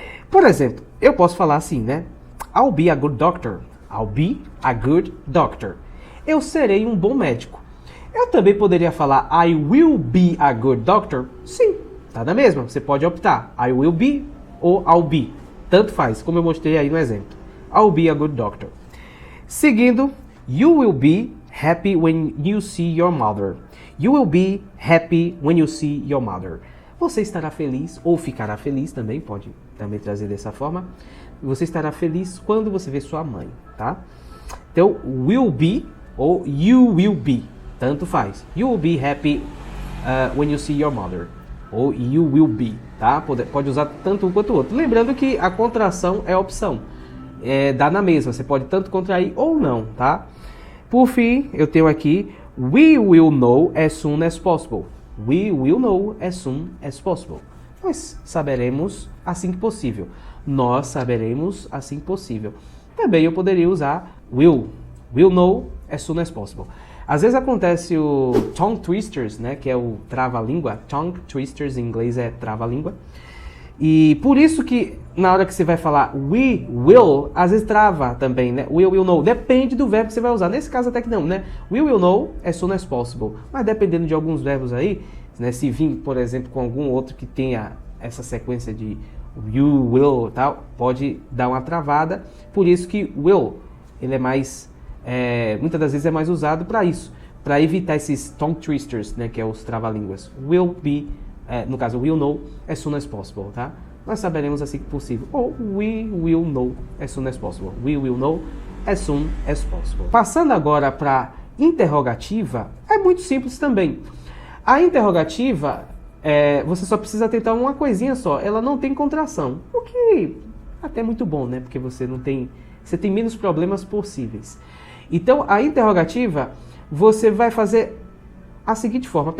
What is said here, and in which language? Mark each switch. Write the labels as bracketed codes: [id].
[pt] Por exemplo, eu posso falar assim, né? [en] I'll be a good doctor. I'll be a good doctor. [pt] Eu serei um bom médico. Eu também poderia falar [en] I will be a good doctor. [pt] Sim, tá na mesma. Você pode optar. [en] I will be [pt] ou [en] I'll be. [pt] Tanto faz, como eu mostrei aí no exemplo. [en] I'll be a good doctor. [pt] Seguindo, [en] you will be happy when you see your mother. You will be happy when you see your mother. [pt] Você estará feliz, ou ficará feliz também, pode também trazer dessa forma. Você estará feliz quando você vê sua mãe, tá? Então, [en] will be [pt] ou [en] you will be, [pt] tanto faz. [en] You will be happy when you see your mother. Ou you will be, tá? [pt] Pode usar tanto um quanto o outro. Lembrando que a contração é opção. Dá na mesma, você pode tanto contrair ou não, tá? Por fim, eu tenho aqui [en] we will know as soon as possible. We will know as soon as possible. [pt] Nós saberemos assim que possível. Nós saberemos assim que possível. Também eu poderia usar [en] will know as soon as possible. [pt] Às vezes acontece o [en] tongue twisters, [pt] né, que é o trava-língua. [en] Tongue twisters [pt] em inglês é trava-língua. E por isso que na hora que você vai falar [en] we will, [pt] às vezes trava também, né? [en] We will know. [pt] Depende do verbo que você vai usar. Nesse caso até que não, né? [en] We will know as soon as possible. [pt] Mas dependendo de alguns verbos aí, né, se vir, por exemplo, com algum outro que tenha essa sequência de [en] you will [pt] e tal, pode dar uma travada. Por isso que will, ele é mais, muitas das vezes é mais usado para isso, para evitar esses [en] tongue twisters, [pt] né, que é os trava-línguas. [en] Will be, [pt] no caso, [en] will know as soon as possible, tá? [pt] Nós saberemos assim que possível. [en] Ou we will know as soon as possible. We will know as soon as possible. [pt] Passando agora para interrogativa, é muito simples também. A interrogativa, você só precisa tentar uma coisinha só. Ela não tem contração. O que até é muito bom, né? Porque você tem menos problemas possíveis. Então, a interrogativa, você vai fazer a seguinte forma.